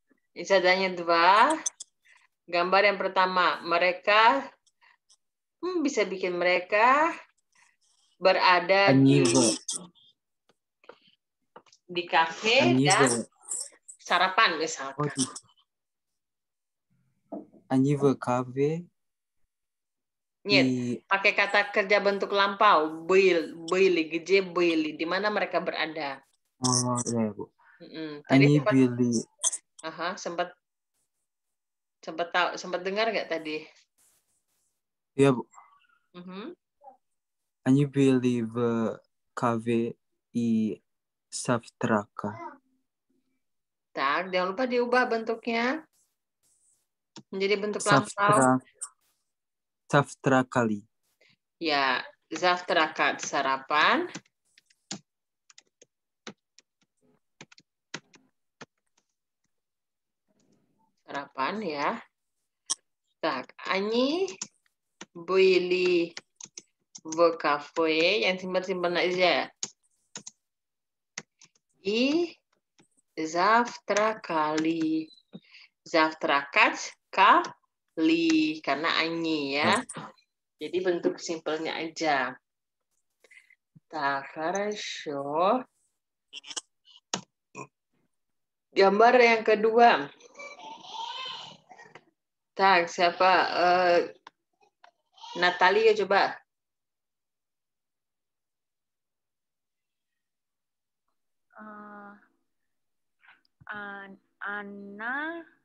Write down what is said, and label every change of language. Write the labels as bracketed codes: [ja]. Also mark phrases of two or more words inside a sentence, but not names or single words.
[id] Zadanya 2. Gambar yang pertama. Mereka, bisa bikin mereka berada di kafe dan sarapan misalkan. [ru] Они в кафе. [id] Pakai kata kerja bentuk lampau. [ru] Были, где были, [id] di mana mereka berada. Oh, ya, Bu. Tadi [ru] Они были. [id] sempat dengar nggak tadi? Ya, Bu. [ru] Они были в кафе и завтрака. [id] Tak, jangan lupa diubah bentuknya menjadi bentuk lampau. [ru] Завтракали. [id] Ya, завтракать sarapan. Sarapan ya. Tak, [ru] они были в кафе, [id] yang simpan-simpan aja. [ru] И завтракали. [id] Завтракать kali karena они ya. Jadi bentuk simpelnya aja. [ru] Так, хорошо. [id] Gambar yang kedua. Tak, siapa? Natalia coba. Anna